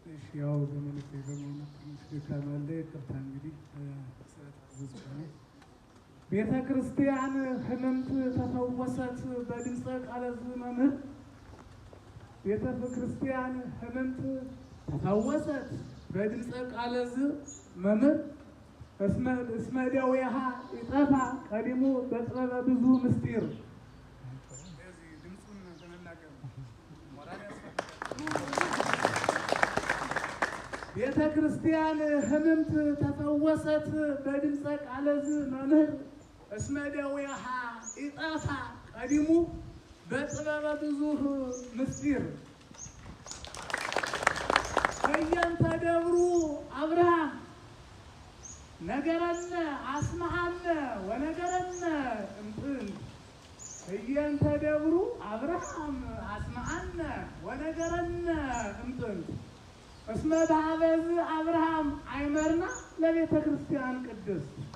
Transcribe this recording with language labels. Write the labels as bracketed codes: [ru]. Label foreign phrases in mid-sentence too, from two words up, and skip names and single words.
[am] ያው በመልእክት የዘመኑ ትንሽ ከመለ ይቅርታ እንግዲህ ስለታዘዝኩ ነው። [gez] ቤተ ክርስቲያን ህመምት ተፈወሰት በድምፀ ቃለ መምህር ቤተ ክርስቲያን ህመምት ተፈወሰት በድምፀ ቃለ መምህር እስመ ደዌሃ ይጠፋ ቀዲሙ በጥበበ ብዙ ምስጢር ቤተ ክርስቲያን ህመምት ተፈወሰት በድምፀ ቃለ መምህር እስመ ደዌሃ ይጠፋ ቀዲሙ በጥበበ ብዙ ምስጢር ከየንተ ደብሩ አብርሃም ነገረነ አስማዓነ ወነገረነ እምጥንት ከየንተ ደብሩ አብርሃም አስማዓነ ወነገረነ እምጥንት እስመ በኀበዝ አብርሃም አይመርና ለቤተ ክርስቲያን ቅድስት